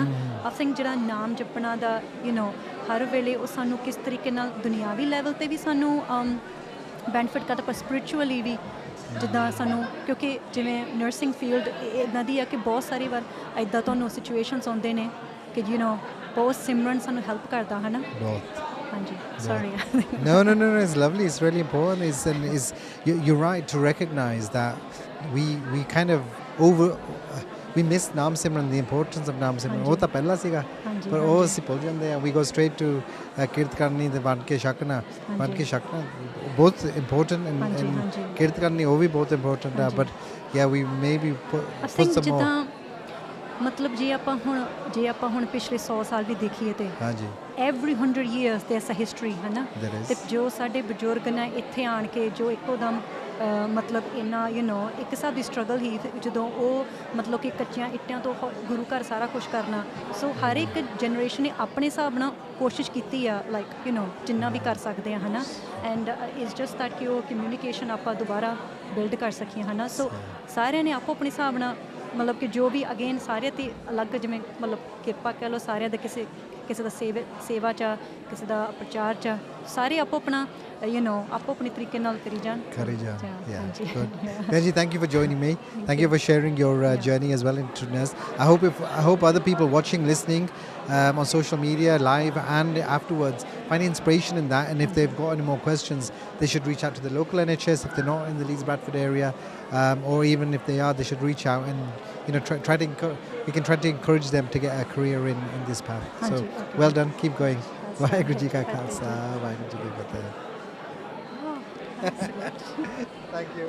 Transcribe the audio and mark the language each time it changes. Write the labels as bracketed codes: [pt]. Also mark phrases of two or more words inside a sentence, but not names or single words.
[en] I think [pa] ਜਿਹੜਾ ਨਾਮ ਜਪਣਾ ਦਾ ਹਰ ਵੇਲੇ ਉਹ ਸਾਨੂੰ ਕਿਸ ਤਰੀਕੇ ਨਾਲ ਦੁਨਿਆਵੀ ਲੈਵਲ 'ਤੇ ਵੀ ਸਾਨੂੰ ਬੈਨੀਫਿਟ ਕਰਦਾ ਪਰ ਸਪਿਰਿਚੁਅਲੀ ਵੀ ਜਿੱਦਾਂ ਸਾਨੂੰ ਕਿਉਂਕਿ ਜਿਵੇਂ [en] nursing field [pa] ਇੱਦਾਂ ਦੀ ਆ ਕਿ ਬਹੁਤ ਸਾਰੀ ਵਾਰ ਇੱਦਾਂ ਤੁਹਾਨੂੰ ਸਿਚੁਏਸ਼ਨਸ ਆਉਂਦੇ ਨੇ ਕਿ ਬਹੁਤ ਸਿਮਰਨ ਸਾਨੂੰ ਹੈਲਪ ਕਰਦਾ ਹੈ ਨਾ ਹਾਂਜੀ sorry [en] no it's lovely, it's really important. You're right to recognize that we kind of we miss Naam Simran, the importance of Naam Simran. [pa] ਉਹ ਤਾਂ ਪਹਿਲਾਂ ਸੀਗਾ ਪਰ ਉਹ ਅਸੀਂ ਭੁੱਲ ਜਾਂਦੇ ਆ. [en] We go straight to [pa] ਕਿਰਤ ਕਰਨੀ ਤੇ ਬਣ ਕੇ ਛਕਣਾ ਬਹੁਤ [en] important and [pa] ਕਿਰਤ ਕਰਨੀ ਉਹ ਵੀ ਬਹੁਤ [en] important ਆ but yeah we maybe put some more. [pa] ਮਤਲਬ ਜੇ ਆਪਾਂ ਹੁਣ ਪਿਛਲੇ 100 ਸਾਲ ਵੀ ਦੇਖੀਏ ਤੇ [en] every 100 years there's a history [pa] ਹੈ ਨਾ ਤੇ ਜੋ ਸਾਡੇ ਬਜ਼ੁਰਗ ਨੇ ਇੱਥੇ ਆਣ ਕੇ ਜੋ ਇੱਕੋ ਦਮ ਮਤਲਬ ਇੰਨਾ ਇੱਕ ਹਿਸਾਬ ਦੀ ਸਟਰਗਲ ਹੀ ਜਦੋਂ ਉਹ ਮਤਲਬ ਕਿ ਕੱਚੀਆਂ ਇੱਟਾਂ ਤੋਂ ਗੁਰੂ ਘਰ ਸਾਰਾ ਕੁਝ ਕਰਨਾ ਸੋ ਹਰ ਇੱਕ ਜਨਰੇਸ਼ਨ ਨੇ ਆਪਣੇ ਹਿਸਾਬ ਨਾਲ ਕੋਸ਼ਿਸ਼ ਕੀਤੀ ਆ ਲਾਈਕ ਜਿੰਨਾ ਵੀ ਕਰ ਸਕਦੇ ਆ ਹੈ ਨਾ [en] and it's just that [pa] ਕਿ ਉਹ ਕਮਿਊਨੀਕੇਸ਼ਨ ਆਪਾਂ ਦੁਬਾਰਾ ਬਿਲਡ ਕਰ ਸਕੀਏ ਹੈ ਨਾ ਸੋ ਸਾਰਿਆਂ ਨੇ ਆਪੋ ਆਪਣੇ ਹਿਸਾਬ ਨਾਲ ਮਤਲਬ ਕਿ ਜੋ ਵੀ ਅਗੇਨ ਸਾਰੇ ਤੇ ਅਲੱਗ ਜਿਵੇਂ ਮਤਲਬ ਕਿਰਪਾ ਕਹਿ ਲਓ ਸਾਰਿਆਂ ਦਾ ਕਿਸੇ ਦਾ ਸੇਵਾ 'ਚ ਕਿਸੇ ਦਾ ਪ੍ਰਚਾਰ 'ਚ ਸਾਰੇ ਆਪੋ ਆਪਣਾ ਆਪੋ ਆਪਣੇ ਤਰੀਕੇ ਨਾਲ ਕਰੀ ਜਾਣ [en] yeah good. Benji, thank you for joining me. Thank you for sharing your journey as well into nurse. I hope other people watching, listening on social media, live and afterwards find inspiration in that, and if they've got any more questions they should reach out to the local NHS if they're not in the Leeds Bradford area, or even if they are they should reach out and we can try to encourage them to get a career in this path. So well done, keep going. [pa] ਵਾਹਿਗੁਰੂ ਜੀ ਕਾ ਖਾਲਸਾ, ਵਾਹਿਗੁਰੂ ਜੀ ਕੀ ਫਤਿਹ. [en] Thank you.